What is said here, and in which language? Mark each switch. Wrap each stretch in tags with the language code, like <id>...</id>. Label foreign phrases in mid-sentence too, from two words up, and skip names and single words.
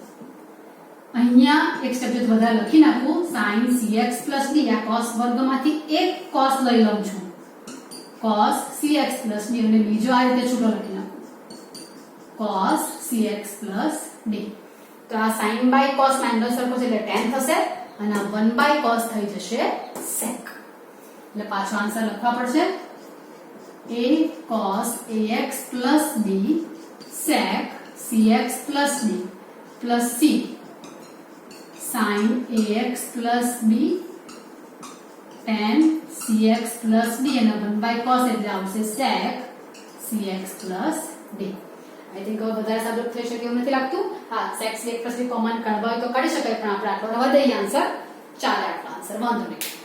<gu>અહીંયા એક સ્ટેપ જો વધારે લખી નાખું</gu> <en>sin cx plus d</en> <gu>આ cos વર્ગમાંથી એક cos લઈ લઉં છું</gu> <en>cos cx plus d</en> <gu>અને બીજો આ રીતે છૂટો લખી નાખું</gu> <en>cos cx plus d.</en> <gu>તો આ</gu> <en>sin by cos</en> <gu>માં એંગલ સરખો છે એટલે tan થશે અને આ 1/cos થઈ જશે sec. એટલે પાછો આન્સર લખવા પડશે</gu> <en>a cos ax plus b sec cx plus d plus c sin ax plus b tan cx plus d</en> <gu>અને 1/cos એટલે આવશે</gu> <en>sec cx plus d. I think</en> <gu>હવે વધારે સાદું થઈ શકે એવું નથી લાગતું. હા,</gu> <en>sec cx plus d</en> <gu>કોમન કાઢવા હોય તો કાઢી શકાય પણ આપણે આટલો રહેવા દઈએ આન્સર. ચાલે આટલો આન્સર, વાંધો નહીં.</gu>